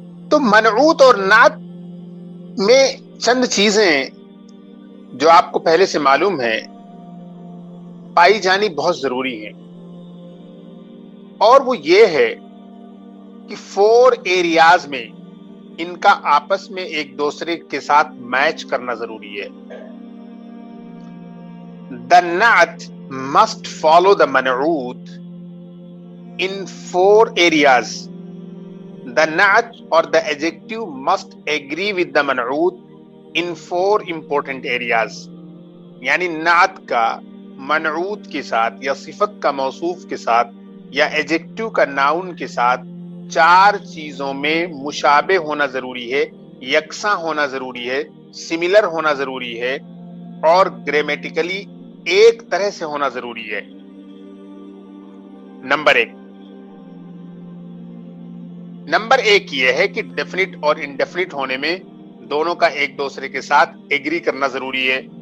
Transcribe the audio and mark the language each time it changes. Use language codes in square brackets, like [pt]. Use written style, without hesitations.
[ur] تو منعوت اور نعت میں چند چیزیں جو آپ کو پہلے سے معلوم ہے پائی جانی بہت ضروری ہیں، اور وہ یہ ہے کہ 4 ایریاز میں ان کا آپس میں ایک دوسرے کے ساتھ میچ کرنا ضروری ہے۔ [en] The na'at must follow the man'ut in 4 areas. The na'at or the adjective must agree with the man'ut in 4 important areas. [ur] یعنی نعت کا منعوت کے ساتھ، یا صفت کا موصوف کے ساتھ، یا ایڈجیکٹو کا ناؤن کے ساتھ 4 چیزوں میں مشابہ ہونا ضروری ہے، یکساں ہونا ضروری ہے، سملر ہونا ضروری ہے، اور گرامیٹیکلی ایک طرح سے ہونا ضروری ہے۔ نمبر 1 نمبر ایک یہ ہے کہ ڈیفینٹ اور انڈیفینٹ ہونے میں دونوں کا ایک دوسرے کے ساتھ ایگری کرنا ضروری ہے.